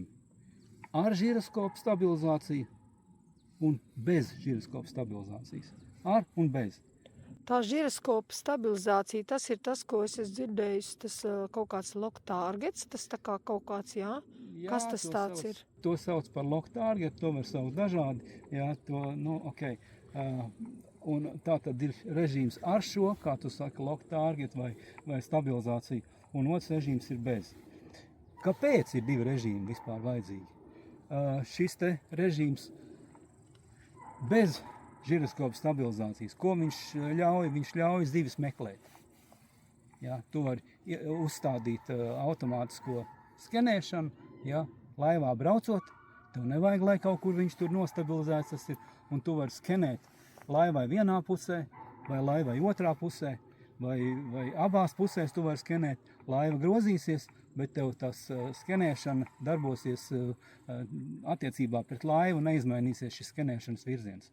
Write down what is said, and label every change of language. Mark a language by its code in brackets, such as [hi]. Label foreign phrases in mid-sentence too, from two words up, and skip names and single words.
[lv] Ar žiroskopu stabilizāciju un bez žiroskopu stabilizācijas. Ar un bez. Tā žiroskopa stabilizācija, tas ir tas, ko es esmu dzirdējis, tas kaut kāds [en] lock targets, [lv] tas tā kā kaut kāds, jā? Kas tas tāds ir? To sauc par [en] lock target, [lv] to var saukt dažādi, jā, to, ok. Un tā tad ir režīms ar šo, kā tu saki, [en] lock target [lv] vai stabilizāciju, un otrs režīms ir bez. Kāpēc ir divi režīmi vispār vajadzīgi? Šis te režīms bez žiroskopa stabilizācijas, ko viņš ļauj? Viņš ļauj zivis meklēt. Ja, tu vari uzstādīt automātisko skenēšanu, ja, laivā braucot, tev nevajag, lai kaut kur viņš tur nostabilizēts tas ir, un tu vari skenēt laivai vienā pusē, vai laivai otrā pusē, vai abās pusēs tu vari skenēt, laiva grozīsies, bet tev tas skenēšana darbosies attiecībā pret laivu, neizmainīsies šis skenēšanas virziens.